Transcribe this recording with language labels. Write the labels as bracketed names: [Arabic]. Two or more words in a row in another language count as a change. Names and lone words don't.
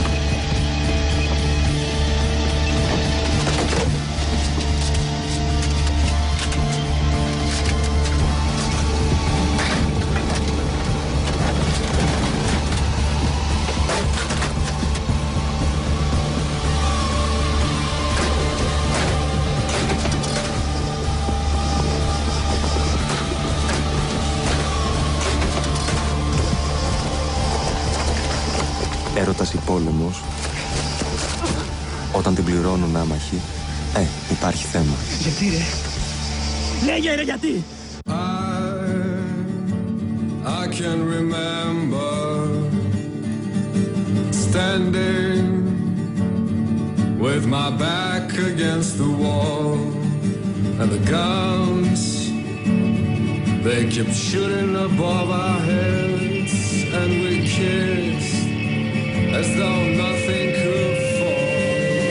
[Greek] Έρωτας ή πόλεμος, όταν την πληρώνουν άμαχοι, υπάρχει θέμα. Γιατί ρε? Λέγε ρε γιατί! [English] I can remember standing with my back against the wall and the guns, they kept shooting above our heads and we kissed as though nothing could fall.